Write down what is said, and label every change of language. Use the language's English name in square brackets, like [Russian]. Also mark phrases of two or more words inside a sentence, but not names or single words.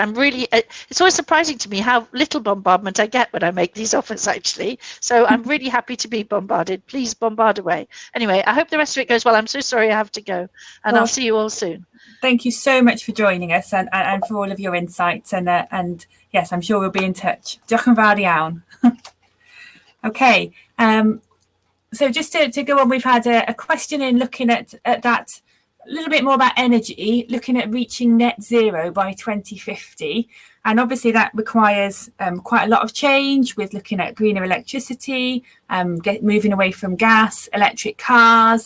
[English] It's always surprising to me how little bombardment I get when I make these offers, actually. So I'm really happy to be bombarded. Please bombard away. Anyway, I hope the rest of it goes well. I'm so sorry I have to go, and I'll see you all soon. Thank you so much for joining us, and for all of your insights. And yes, I'm sure we'll be in touch. [Welsh] Diolch yn fawr iawn. [English] Okay, so just to go on, we've had a question in looking at that a little bit more about energy, looking at reaching net zero by 2050. And obviously that requires quite a lot of change, with looking at greener electricity, moving away from gas, electric cars.